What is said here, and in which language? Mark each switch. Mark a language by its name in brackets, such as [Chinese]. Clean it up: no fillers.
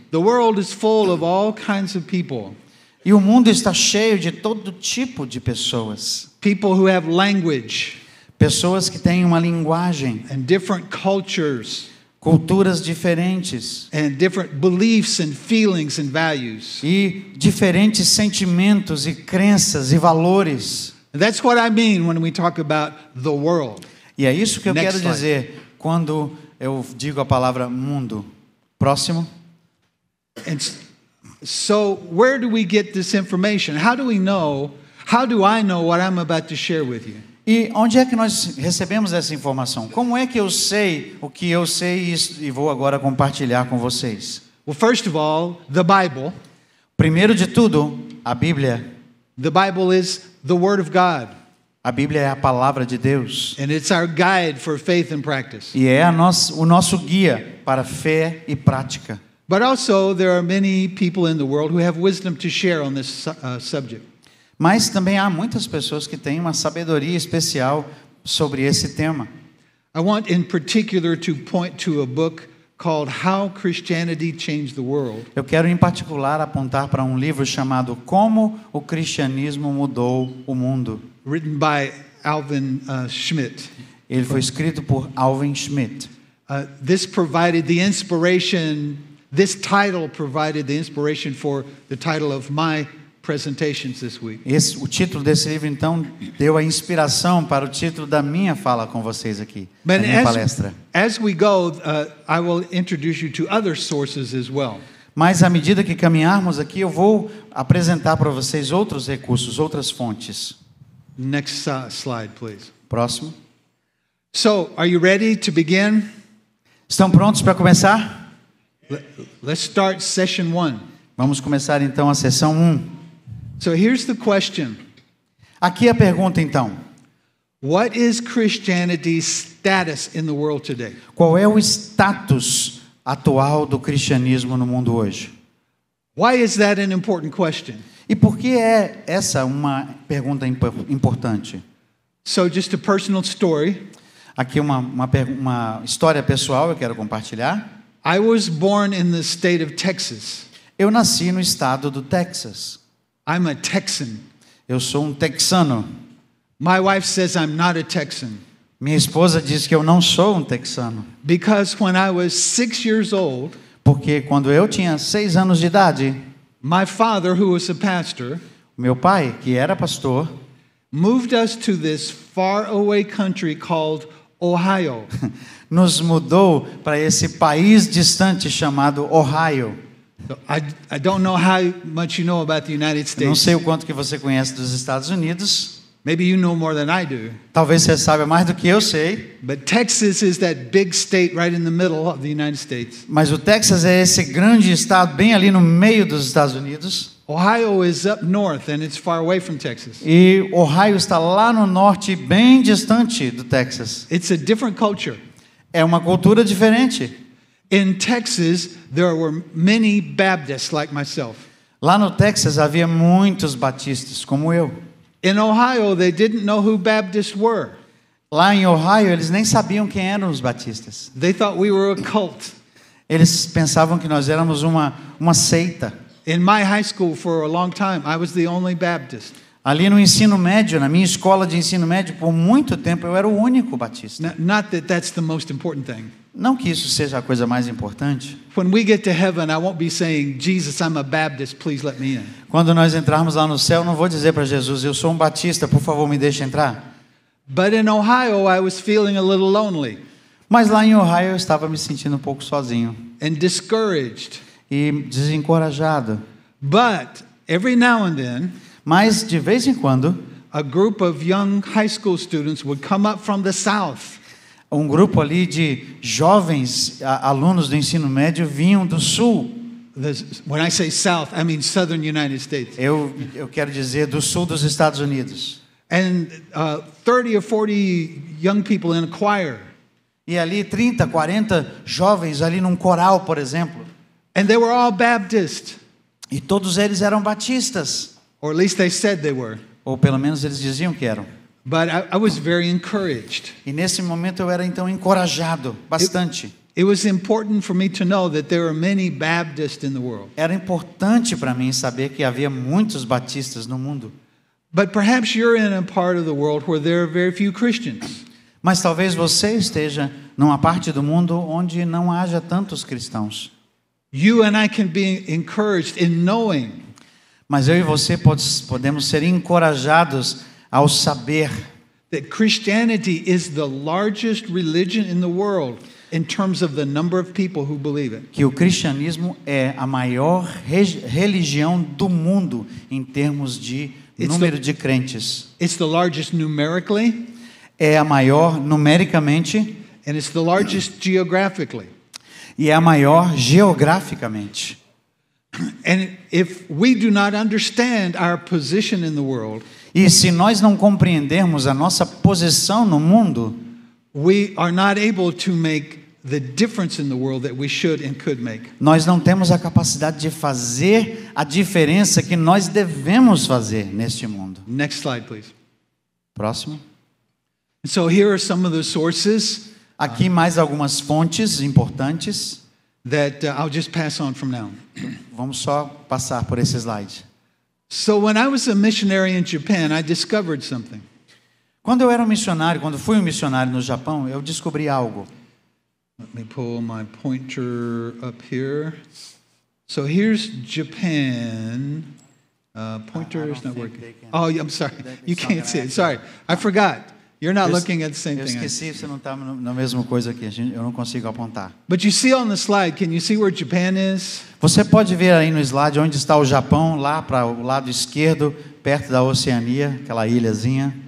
[English] The world is full of all kinds of people. [Portuguese] E o mundo está cheio de todo tipo de pessoas. [English] People who have language [Portuguese] Pessoas que têm uma linguagem, [English] and different cultures [Portuguese] culturas diferentes [English] and different beliefs and feelings and values. [Portuguese] e diferentes sentimentos e crenças e valores. [English] And that's what I mean when we talk about the world. [Portuguese] E é isso que eu [English] Next [Portuguese] quero [English] slide. [Portuguese] dizer quando eu digo a palavra mundo. Próximo. [English] And so where do we get this information? How do I know what I'm about to share with you? [Portuguese] E onde é que nós recebemos essa informação? Como é que eu sei o que eu sei e vou agora compartilhar com vocês? [English] Well, first of all, the Bible. [Portuguese] Primeiro de tudo, a Bíblia. [English] The Bible is the Word of God, [Portuguese] A Bíblia é a palavra de Deus. [English] and it's our guide for faith and practice. [Portuguese] E é o nosso guia para fé e prática. [English] But also, there are many people in the world who have wisdom to share on this subject. [Portuguese] Mas também há muitas pessoas que têm uma sabedoria especial sobre esse tema. [English] I want in particular to point to a book called How Christianity Changed the World. [Portuguese] Eu quero em particular apontar para um livro chamado Como o Cristianismo Mudou o Mundo. [English] Written by Alvin Schmidt. [Portuguese] Ele foi escrito por Alvin Schmidt. [English] this provided the inspiration, this title provided the inspiration for the title of my presentations this week. [Portuguese] O título desse livro, então, deu a inspiração para o título da minha fala com vocês aqui, da [English] But [Portuguese] minha palestra. [English] as we go, I will introduce you to other sources as well. [Portuguese] Mas à medida que caminharmos aqui, eu vou apresentar para vocês outros recursos, outras fontes. [English] Next slide, please. [Portuguese] Próximo. [English] So, are you ready to begin? [Portuguese] Estão prontos para começar? [English] Let's start session 1. [Portuguese] Vamos começar então a sessão 1. [English] So here's the question. [Portuguese] Aqui a pergunta então. [English] What is Christianity's status in the world today? [Portuguese] Qual é o status atual do cristianismo no mundo hoje? [English] Why is that an important question? [Portuguese] E por que é essa uma pergunta importante? [English] So just a personal story. [Portuguese] Aqui uma história pessoal eu quero compartilhar. [English] I was born in the state of Texas. [Portuguese] Eu nasci no estado do Texas. [English] I'm a Texan. [Portuguese] Eu sou um texano. [English] My wife says I'm not a Texan [Portuguese] Minha esposa diz que eu não sou um texano. [English] because when I was 6 years old, [Portuguese] Porque quando eu tinha 6 anos de idade, [English] my father, who was a pastor, [Portuguese] meu pai, que era pastor, [English] moved us to this faraway country called Ohio. [Portuguese] nos mudou para esse país distante chamado Ohio. [English] So I don't know how much you know about the United [Portuguese] Eu não [English] States. [Portuguese] sei o quanto que você conhece dos Estados Unidos. [English] Maybe you know more than I do. [Portuguese] Talvez você saiba mais do que eu sei. [English] But Texas is that big state right in the middle of the United States. [Portuguese] Mas o Texas é esse grande estado bem ali no meio dos Estados Unidos. [English] Ohio is up north and it's far away from Texas. [Portuguese] E Ohio está lá no norte, bem distante do Texas. [English] It's a different culture. [Portuguese] É uma cultura diferente. [English] In Texas, there were many Baptists like myself. [Portuguese] Lá no Texas havia muitos batistas, como eu. [English] In Ohio, they didn't know who Baptists were. [Portuguese] Lá em Ohio, eles nem sabiam quem eram os batistas. [English] They thought we were a cult. [Portuguese] Eles pensavam que nós éramos uma seita. [English] In my high school for a long time, I was the only Baptist. [Portuguese] Ali no ensino médio, na minha escola de ensino médio, por muito tempo eu era o único batista. [English] Not that that's the most important thing. [Portuguese] Não que isso seja a coisa mais importante. [English] When we get to heaven, I won't be saying, Jesus, I'm a Baptist, please let me in. [Portuguese] Quando nós entrarmos lá no céu, não vou dizer para Jesus, eu sou um batista, por favor, me deixe entrar. [English] But in Ohio, I was feeling a little lonely [Portuguese] Mas lá em Ohio eu estava me sentindo um pouco sozinho [English] and discouraged. [Portuguese] e desencorajado. [English] But every now and then, [Portuguese] Mas de vez em quando, [English] a group of young high school students would come up from the south. [Portuguese] um grupo ali de jovens alunos do ensino médio vinham do sul. [English] When I say south, I mean southern United States. [Portuguese] Eu quero dizer do sul dos Estados Unidos. [English] And 30 or 40 young people in a choir. [Portuguese] E ali 30, 40 jovens ali num coral, por exemplo. [English] And they were all Baptist. [Portuguese] E todos eles eram batistas. [English] Or at least they said they were. [Portuguese] Ou pelo menos eles diziam que eram. [English] But I was very encouraged. [Portuguese] E nesse momento eu era então encorajado, bastante. [English] It was important for me to know that there are many Baptists in the world. [Portuguese] Era importante para mim saber que havia muitos batistas no mundo. [English] But perhaps you're in a part of the world where there are very few Christians. [Portuguese] Mas talvez você esteja numa parte do mundo onde não haja tantos cristãos. [English] You and I can be encouraged in knowing [Portuguese] Mas eu e você podemos ser encorajados ao saber [English] that Christianity is the largest religion in the world in terms of the number of people who believe it. [Portuguese] que o cristianismo é a maior religião do mundo em termos de número de crentes. [English] It's the largest numerically, [Portuguese] É a maior numericamente [English] and it's the largest geographically. [Portuguese] e é a maior geograficamente. [English] And if we do not understand our position in the world, [Portuguese] E se nós não compreendermos a nossa posição no mundo, [English] we are not able to make the difference in the world that we should and could make. [Portuguese] nós não temos a capacidade de fazer a diferença que nós devemos fazer neste mundo. [English] Next slide, please. [Portuguese] Próximo. [English] So here are some of the sources [Portuguese] Aqui mais algumas fontes importantes. [English] that I'll just pass on from now. [Portuguese] Vamos só passar por esse slide. [English] So when I was a missionary in Japan, I discovered something. [Portuguese] Quando eu era um missionário, quando fui um missionário no Japão, eu descobri algo. [English] Let me pull my pointer up here. So here's Japan. Pointer is not working. Oh, I'm sorry. You can't see it. Sorry. I forgot. You're not looking at the same [Portuguese] Eu [English] thing. [Portuguese] esqueci, você não está na mesma coisa aqui. Eu não consigo apontar. But you see on the slide, can you see where Japan is? Você pode ver aí no slide onde está o Japão, lá para o lado esquerdo, perto da Oceania, aquela ilhazinha.